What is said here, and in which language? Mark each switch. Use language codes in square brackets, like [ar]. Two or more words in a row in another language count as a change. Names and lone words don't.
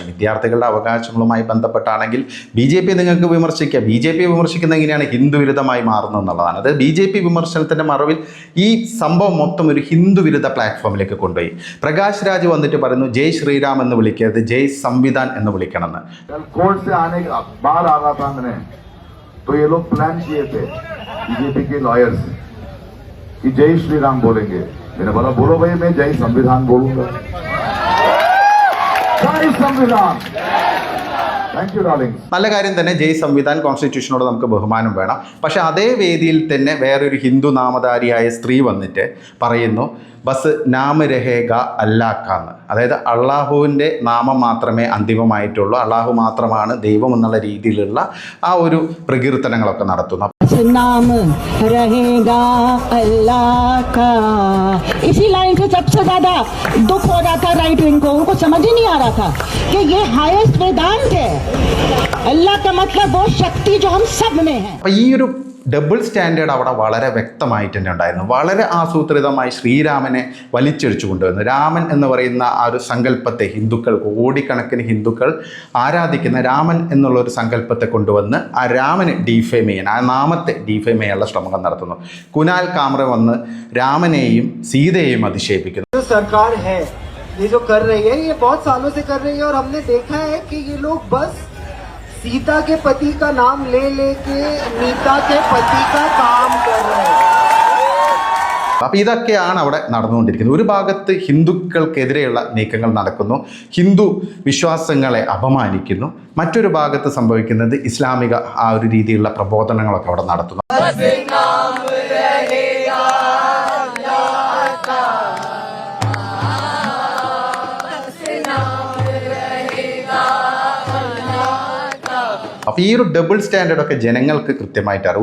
[ml] വിദ്യാർത്ഥികളുടെ അവകാശങ്ങളുമായി ബന്ധപ്പെട്ടാണെങ്കിൽ BJP നിങ്ങൾക്ക് വിമർശിക്കാം. BJP വിമർശിക്കുന്ന എങ്ങനെയാണ് ഹിന്ദു വിരുദ്ധമായി മാറുന്നത് എന്നുള്ളതാണ്. അത് BJP വിമർശനത്തിൻ്റെ മറവിൽ ഈ സംഭവം മൊത്തം ഒരു ഹിന്ദു വിരുദ്ധ പ്ലാറ്റ്ഫോമിലേക്ക് കൊണ്ടുപോയി. പ്രകാശ് രാജ് വന്നിട്ട് പറയുന്നു ജയ് ശ്രീരാം എന്ന് വിളിക്കരുത്, [hi] जय संविधान [ml] എന്ന് വിളിക്കണമെന്ന്. [hi] कोर्ट से आने बाहर आ रहा था मैंने, तो ये लोग प्लान किए थे BJP के लॉयर्स कि जय श्री राम बोलेंगे. मैंने बोला बोलो भाई, मैं जय संविधान बोलूंगा. जय संविधान. [ml] നല്ല കാര്യം തന്നെ, [hi] जय संविधान, [ml] കോൺസ്റ്റിറ്റ്യൂഷനോട് നമുക്ക് ബഹുമാനം വേണം. പക്ഷെ അതേ വേദിയിൽ തന്നെ വേറൊരു ഹിന്ദു നാമധാരിയായ സ്ത്രീ വന്നിട്ട് പറയുന്നു [hi] बस नाम रहेगा [ml] അല്ലാക്കാന്ന്, അതായത് അള്ളാഹുവിൻ്റെ നാമം മാത്രമേ അന്തിമമായിട്ടുള്ളൂ, അള്ളാഹു മാത്രമാണ് ദൈവം എന്നുള്ള രീതിയിലുള്ള ആ ഒരു പ്രകീർത്തനങ്ങളൊക്കെ നടത്തുന്നു. [hi] नाम रहेगा अल्लाह का. इसी लाइन से सबसे ज्यादा दुख हो रहा था [en] right wing [hi] को. उनको समझ ही नहीं आ रहा था कि ये हाईएस्ट वेदांत है. अल्लाह का मतलब वो शक्ति जो हम सब में है. [ml] അപ്പോൾ ഈ ഒരു [en] double standard [ml] അവിടെ വളരെ വ്യക്തമായിട്ട് തന്നെ ഉണ്ടായിരുന്നു. വളരെ ആസൂത്രിതമായി ശ്രീരാമനെ വലിച്ചെഴിച്ചു കൊണ്ടുവന്നു. രാമൻ എന്ന് പറയുന്ന ആ ഒരു സങ്കല്പത്തെ ഹിന്ദുക്കൾ, കോടിക്കണക്കിന് ഹിന്ദുക്കൾ ആരാധിക്കുന്ന രാമൻ എന്നുള്ള ഒരു സങ്കല്പത്തെ കൊണ്ടുവന്ന് ആ രാമനെ ഡീഫെയിം ചെയ്യാൻ, ആ നാമത്തെ ഡീഫെയിം ചെയ്യാനുള്ള ശ്രമങ്ങൾ നടത്തുന്നു. കുനാൽ കാമറ വന്ന് രാമനെയും സീതയെയും അധിക്ഷേപിക്കുന്നു. [hi] സർക്കാർ है ये जो कर रही है, ये बहुत सालों से कर रही है और हमने देखा है कि ये लोग बस सीता के पति का नाम ले लेके नीता के पति का काम कर रहे हैं. [ml] അപ്പോൾ ഇതൊക്കെയാണ് അവിടെ നടന്നുകൊണ്ടിരിക്കുന്നത്. ഒരു ഭാഗത്ത് ഹിന്ദുക്കൾക്കെതിരെയുള്ള നീക്കങ്ങൾ നടക്കുന്നു, ഹിന്ദു വിശ്വാസങ്ങളെ അപമാനിക്കുന്നു. മറ്റൊരു ഭാഗത്ത് സംഭവിക്കുന്നത് ഇസ്ലാമിക ആ ഒരു രീതിയിലുള്ള പ്രബോധനങ്ങളൊക്കെ അവിടെ നടത്തുന്നു. അപ്പോൾ ഈ ഒരു [en] double standard [ml] ജനങ്ങൾക്ക് കൃത്യമായിട്ട് അറിയാം.